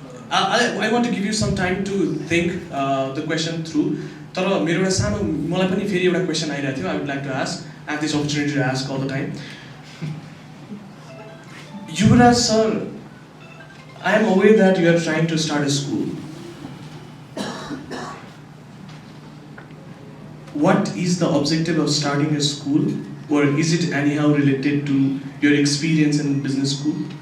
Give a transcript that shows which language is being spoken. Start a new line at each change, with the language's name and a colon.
English: I want to give you some time to think the question through.
Nepali: Tara, मेरो एउटा सानो मलाई पनि फेरि एउटा question आइरहेको थियो.
English: I would like to ask. I have this opportunity to ask all the time. Yuvraj sir, I am aware that you are trying to start a school. What is the objective of starting a school, or is it anyhow related to your experience in business school?